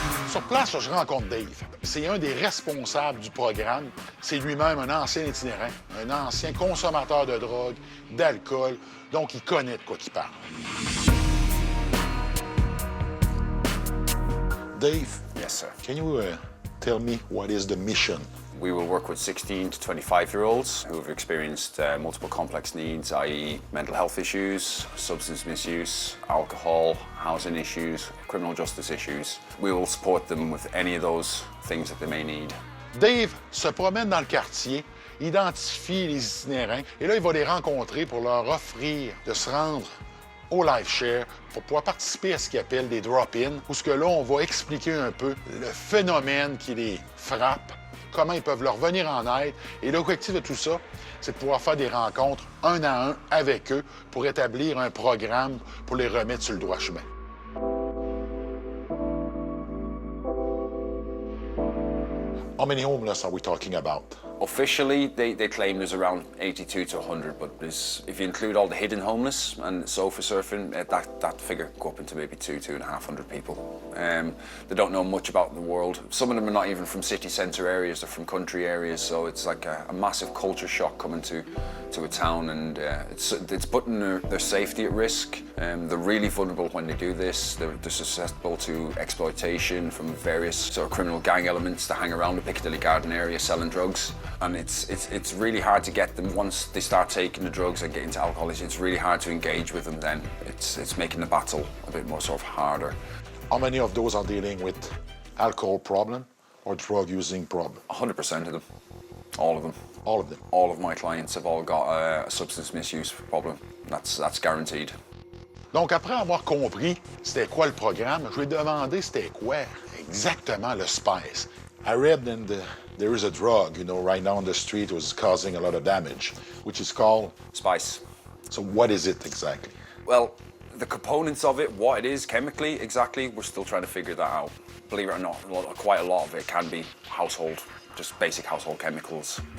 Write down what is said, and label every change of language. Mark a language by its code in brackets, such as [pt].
[fr] Sur place, je rencontre Dave. C'est un des responsables du programme. C'est lui-même un ancien itinérant, un ancien consommateur de drogue, d'alcool, donc il connaît de quoi il parle. [en] Dave, Yes, sir. can you tell me what is the mission? We will work with 16 to 25-year-olds who have experienced multiple complex needs, i.e. mental health issues, substance misuse, alcohol, housing issues, criminal justice issues. We will support them with any of those things that they may need. [fr] Dave se promène dans le quartier, identifie les itinérants et là, il va les rencontrer pour leur offrir de se rendre au Life Share pour pouvoir participer à ce qu'il appelle des drop-in, où ce que là, on va expliquer un peu le phénomène qui les frappe, comment ils peuvent leur venir en aide. Et l'objectif de tout ça, c'est de pouvoir faire des rencontres un à un avec eux pour établir un programme pour les remettre sur le droit chemin. [en] How many homeless are we talking about? Officially, they claim there's around 82 to 100, but if you include all the hidden homeless and sofa surfing, that figure could go up into maybe 2,500 people. They don't know much about the world. Some of them are not even from city centre areas, they're from country areas, so it's like a massive culture shock coming to a town, and it's putting their safety at risk. They're really vulnerable when they do this. They're susceptible to exploitation from various sort of criminal gang elements that hang around the Piccadilly Garden area selling drugs. And it's really hard to get them once they start taking the drugs and get into alcohol. It's really hard to engage with them then. It's making the battle a bit more sort of harder. How many of those are dealing with alcohol problem or drug using problem? 100% of them. All of them. All of them. All of my clients have all got a substance misuse problem. That's guaranteed. [fr] Donc, après avoir compris c'était quoi le programme, je lui ai demandé c'était quoi exactement le spice. [en] I read that there is a drug, right now on the street was causing a lot of damage, which is called... Spice. So what is it exactly? Well, the components of it, what it is chemically exactly, we're still trying to figure that out. believe it or not, quite a lot of it can be household, just basic household chemicals.